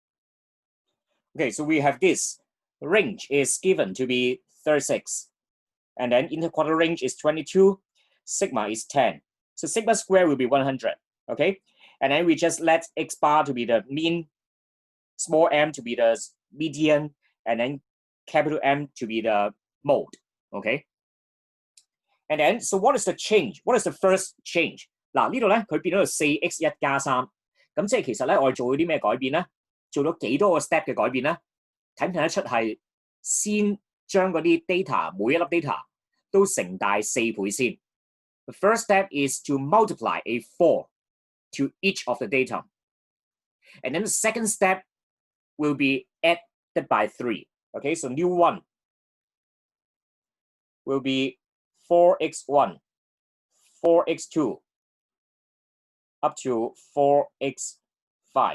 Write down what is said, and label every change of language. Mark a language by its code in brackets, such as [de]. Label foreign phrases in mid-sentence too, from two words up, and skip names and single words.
[en] 講。Okay, so we have this range is given to be 36, and then interquartile range is 22, sigma is 10. So sigma square will be 100, okay? And then we just let x bar to be the mean, small m to be the median, and then capital M to be the mode, okay? And then, so what is the change? What is the first change? [yue] 嗱，呢度咧佢變咗4x1加3，咁即係其實咧我哋做咗啲咩改變咧？做咗幾多個 step 嘅改變咧？睇唔睇得出係先將嗰啲 data 每一粒 data 都乘大4倍先。 [en] The first step is to multiply a 4 to each of the data. And then the second step will be added by 3. Okay, so new one will be 4x1, 4x2, up to 4x5.